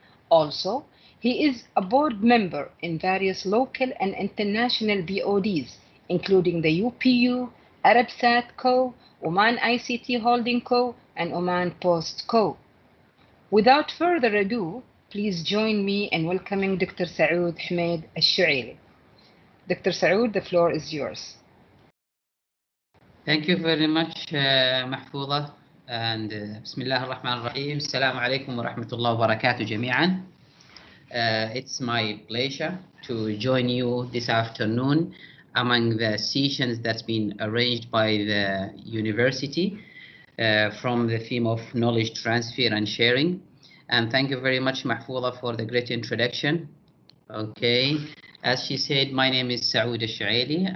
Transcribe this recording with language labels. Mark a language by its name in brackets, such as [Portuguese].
[English] Also, he is a board member in various local and international BODs, including the UPU, Arabsat Co., Oman ICT Holding Co., and Oman Post Co. Without further ado, please join me in welcoming Dr. Saoud Ahmed Al-Shuaili. Dr. Saoud, the floor is yours. Thank you very much, محفوظة. [Arabic] And بسم الله الرحمن الرحيم. السلام عليكم ورحمة الله وبركاته جميعا. [English] It's my pleasure to join you this afternoon among the sessions that's been arranged by the university from the theme of knowledge transfer and sharing. And thank you very much, Mahfouza, for the great introduction. Okay, as she said, my name is Saoud Al-Shuaili.